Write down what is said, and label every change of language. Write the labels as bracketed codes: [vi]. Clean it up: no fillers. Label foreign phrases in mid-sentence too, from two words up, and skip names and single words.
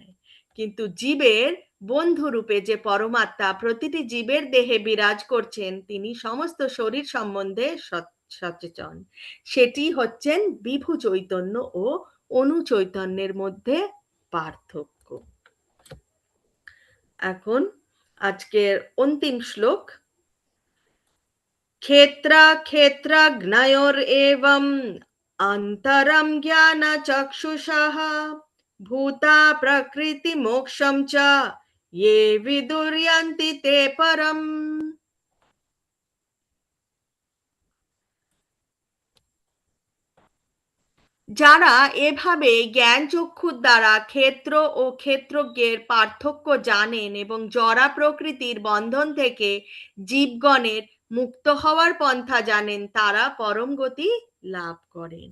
[bn] কিন্তু জীবের বন্ধুরূপে যে পরমাত্মা প্রতিটি জীবের দেহে বিরাজ করছেন, তিনি সমস্ত শরীর সম্বন্ধে সচেতন। সেটি হচ্ছেন বিভু চৈতন্য ও অনু চৈতন্যের মধ্যে পার্থক্য। এখন আজকের অন্তিম শ্লোক। [sa] क्षेत्राक्षेत्रज्ञयोरेवम् अन्तरं ज्ञानचक्षुषः भूता प्रकृतिमोक्षं च ये विदुर्यन्ति ते परम्। [bn] যারা এভাবে জ্ঞান চক্ষুর দ্বারা ক্ষেত্র ও ক্ষেত্রজ্ঞের পার্থক্য জানেন এবং জড়া প্রকৃতির বন্ধন থেকে জীবগণের মুক্ত হওয়ার পন্থা জানেন, তারা পরম গতি লাভ করেন।